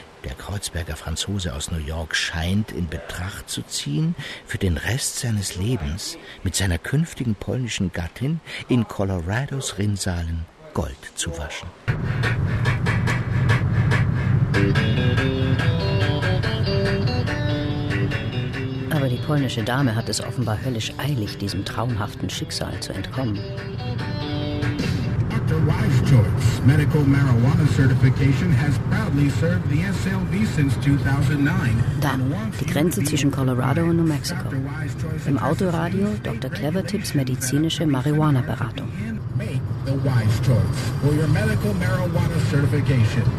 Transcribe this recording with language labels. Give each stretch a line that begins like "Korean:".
German: Der Kreuzberger Franzose aus New York scheint in Betracht zu ziehen, für den Rest seines Lebens mit seiner künftigen polnischen Gattin in Colorados Rinnsalen Gold zu waschen. Aber die polnische Dame hat es offenbar höllisch eilig, diesem traumhaften Schicksal zu entkommen.
English: Dr. Weischtorf's Medical Marijuana Certification has proudly served the SLV since 2009.
German: Da, die Grenze zwischen Colorado und New Mexico. Im Autoradio Dr. Clevertips medizinische Marihuana-Beratung.
English: The wise choice for your medical marijuana certification.